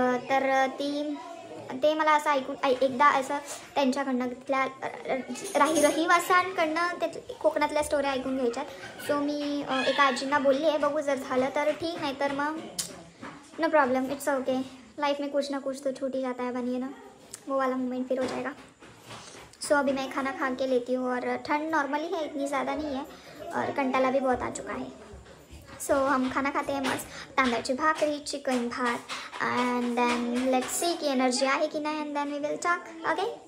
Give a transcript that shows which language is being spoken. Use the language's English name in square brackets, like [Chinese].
[Marathi] तर ते मला असं ऐकून एकदा असं त्यांच्याकडनं तिथल्या रहिवाशांकडनं ते कोकणातल्या स्टोऱ्या ऐकून घ्यायच्यात. सो मी एका आजींना बोलली आहे, बघू जर झालं तर ठीक, नाही तर मग [English] No problem, it's okay. [Hindi] Life में कुछ ना कुछ तो छूट ही जाता है, बनिए ना, वो वाला मोमेंट फिर हो जाएगा. सो अभी मैं खाना खा के लेती हूँ. और ठंड नॉर्मली है, इतनी ज़्यादा नहीं है, और कंटाला भी बहुत आ चुका है. सो हम खाना खाते हैं मस्त, तांदळाची भाकरी, चिकन भात. [English] and then let's see की energy [Marathi] आहे की नाही. [English] And then we will talk. Okay.